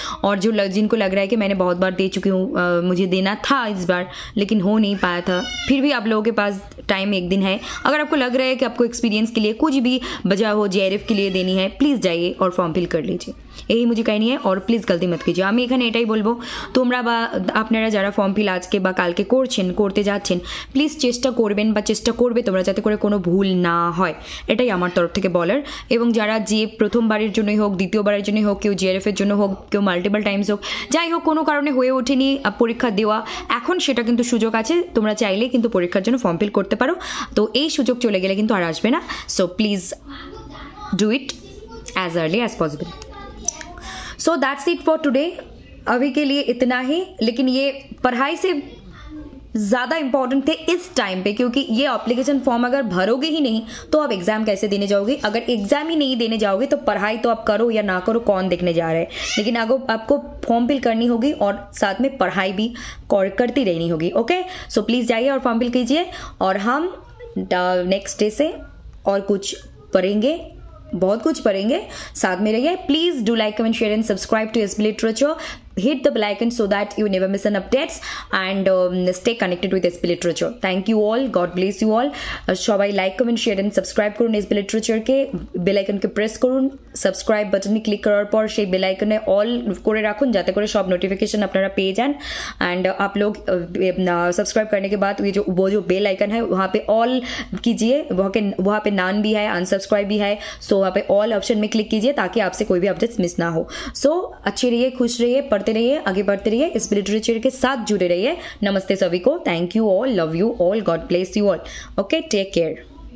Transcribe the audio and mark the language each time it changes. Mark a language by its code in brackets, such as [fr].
[hi] और जिनको लग रहा है कि मैंने बहुत बार दे चुकी हूँ, मुझे देना था इस बार लेकिन हो नहीं पाया था, फिर भी आप लोगों के पास टाइम एक दिन है। अगर आपको लग रहा है कि आपको एक्सपीरियंस के लिए कुछ भी वजह हो, JRF के लिए देनी है, प्लीज़ जाइए और फॉर्म फिल कर लीजिए। यही मुझे कहनी है और প্লিজ গলতি মত कीजिए। [bn] আমি এখানে এটাই বলবো, তোমরা বা আপনারা যারা ফর্ম ফিল আজকে বা কালকে করতে যাচ্ছেন, প্লিজ চেষ্টা করবেন বা চেষ্টা করবে তোমরা যাতে করে কোনো ভুল না হয়, এটাই আমার তরফ থেকে বলার। এবং যারা যে প্রথমবারের জন্যই হোক, দ্বিতীয়বারের জন্যই হোক, কেউ JRF এর জন্য হোক, কেউ মাল্টিপল টাইমস হোক, যাই হোক কোনো কারণে হয়ে ওঠেনি পরীক্ষা দেওয়া, এখন সেটা কিন্তু সুযোগ আছে, তোমরা চাইলে কিন্তু পরীক্ষার জন্য ফর্ম ফিল করতে পারো। তো এই সুযোগ চলে গেলে কিন্তু আর আসবে না। [en] So please do it as early as possible. So that's it for today. [hi] अभी के लिए इतना ही, लेकिन ये पढ़ाई से ज़्यादा इम्पॉर्टेंट थे इस टाइम पे, क्योंकि ये एप्लीकेशन फॉर्म अगर भरोगे ही नहीं तो आप एग्ज़ाम कैसे देने जाओगे। अगर एग्ज़ाम ही नहीं देने जाओगे तो पढ़ाई तो आप करो या ना करो, कौन देखने जा रहा है। लेकिन अगर आपको फॉर्म फिल करनी होगी और साथ में पढ़ाई भी करती रहनी होगी। ओके, सो प्लीज़ जाइए और फॉर्म फिल कीजिए और हम नेक्स्ट डे से और कुछ पढ़ेंगे, बहुत कुछ पढ़ेंगे। साथ में रहिए। [en] Please do like, comment, share and subscribe to SB Literature. Hit the bell icon so that you never miss an updates and stay connected with SB Literature. Thank you all. God bless you all. [bn] সবাই like, comment, share and subscribe করুন SB Literature কে, bell আইকনকে press করুন, subscribe বাটনে click করার পর সেই bell আইকনে all করে রাখুন যাতে করে সব নোটিफिकेशन আপনারা পেয়ে যান। [hi] एंड आप लोग सब्सक्राइब करने के बाद वो जो बेल आइकन है वहाँ पे ऑल कीजिए, वहाँ पे नान भी है, अनसब्सक्राइब भी है, सो वहाँ पे ऑल ऑप्शन में क्लिक कीजिए ताकि आपसे कोई भी अपडेट्स मिस ना हो। सो अच्छे रहिए, खुश रहिए, पढ़ते रहिए, आगे बढ़ते रहिए, SB Literature के साथ जुड़े रहिए। नमस्ते सभी को, [en] Thank you all, love you all, God bless you all. Okay, take care.